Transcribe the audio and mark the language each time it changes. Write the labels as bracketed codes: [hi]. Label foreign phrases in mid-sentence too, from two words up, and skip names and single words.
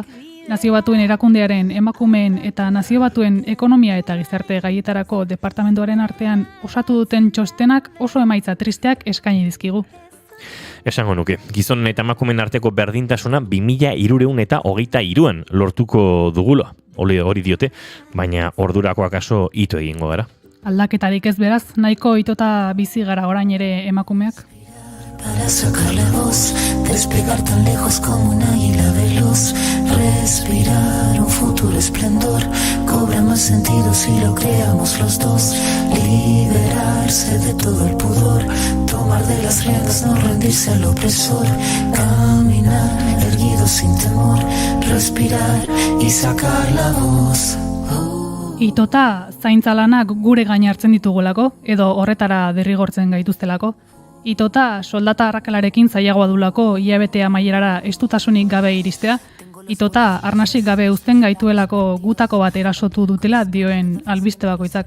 [eu] Nazio Batuen erakundearen emakumeen eta Nazio Batuen ekonomia eta gizarte gaietarako departamentuaren artean osatu duten txostenak oso emaitza tristeak eskaini dizkigu. Esango nuke, gizonen eta emakumeen arteko berdintasuna 2323an lortuko dugula. Hori diote, baina ordurako akaso ito egingo gara. Aldaketarik ez beraz, nahiko itota bizi gara orain ere emakumeak. [es] Para sacarle voz, despegar tan lejos como un águila veloz, respirar un futuro esplendor, cobra más sentido si lo creamos los dos, liberarse de todo el pudor, tomar de las riendas, no rendirse al opresor, caminar erguido sin temor, respirar y sacar la voz. [eu] Itota zaintza lanak gure gain hartzen ditugulako, edo horretara derrigortzen gaituztelako. Itota soldata arrakalarekin zailagoa dulako hilabete amaierara estutasunik gabe iristea. Itota arnasik gabe uzten gaituelako gutako bat erasotu dutela dioen albiste bakoitzak.